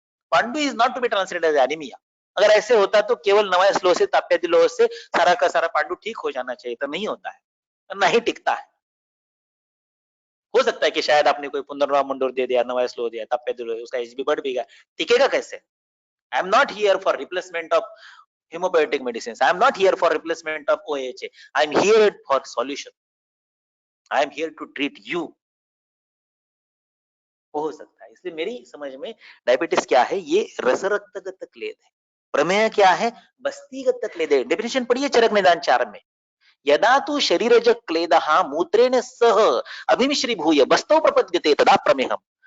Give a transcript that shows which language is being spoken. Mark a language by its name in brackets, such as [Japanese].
[English] pandu is not to be translated as anaemia, [Hindi] अगर ऐसे होता तो केवल नवाया स्लो से ताप्यादि लोह से सारा का सारा पांडु ठीक हो जाना चाहिए, तो नहीं होता है, नहीं टिकता है। हो सकता है कि शायद आपने कोई पुनर्वा मंडोर दे दिया, नवाया स्लो दिया, ताप्यादि लोह, उसका HB बढ़ भी गया, टिकेगा कैसे? [English] I am not here for replacement of homeopathic medicines, I am not here for replacement of OHA, I am here for solution, I am here to treat you। [Hindi] हो सकता है, इसलिए मेरी समझ में डायबिटीज क्या है, ये रसरक्तगत क्लेद है। प्रमेय क्या है? बस्तीगत क्लेद है। डेफिनेशन पढ़िए चरक निदान 4 में, [Sanskrit] यदा तु शरीरज क्लेदः मूत्रेण सह अभिमिश्रीभूय बस्तौ प्रपद्यते तदा प्रमेहम।